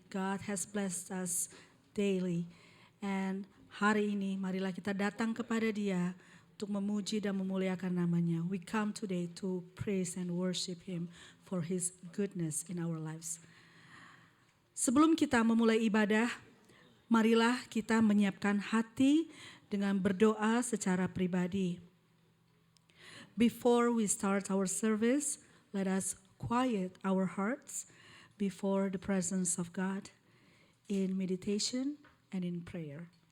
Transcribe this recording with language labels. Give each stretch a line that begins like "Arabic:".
English: God has blessed us daily. And
Indonesian: hari ini marilah kita datang kepada Dia untuk memuji dan memuliakan namanya.
English: We come today to praise and worship Him for His goodness in our lives.
Indonesian: Sebelum kita memulai ibadah, marilah kita menyiapkan hati dengan berdoa secara pribadi.
English: Before we start our service, let us quiet our hearts before the presence of God in meditation and in prayer.